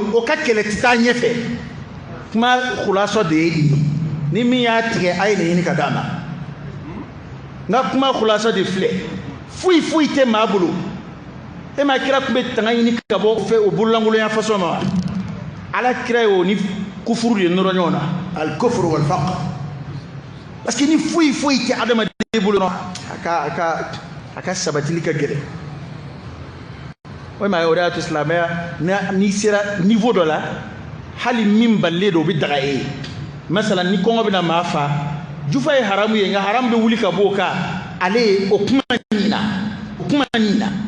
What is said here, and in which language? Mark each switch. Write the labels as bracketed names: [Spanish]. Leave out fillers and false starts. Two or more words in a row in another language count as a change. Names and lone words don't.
[Bambara] o ka kɛlɛ tɛ taa ɲɛfɛ kuma khulasa de ye nin ye ni min y'a tigɛ a ye nin ɲini ka d'a ma n ka kuma khulasa de filɛ foyi tɛ maa bolo e ma kira tun bɛ tanga ɲini ka bɔ fɛ o bololankolonya façon ma wa Ala kira ye o ni kufuru de nɔrɔ ɲɔgɔn na [Arabic] الكفر والفقر [French] parce que [Bambara] ni foyi tɛ adamaden bolo a ka sabatili ka gɛlɛn o ma ye o de y'a to silamɛya n'i sera niveau dɔ la hali min balilen don o bɛ daga e ye masala ni kɔngɔ bɛna maa fa jufa ye haramu ye nka haramu bɛ wuli ka bɔ o kan ale ye o kuma nin na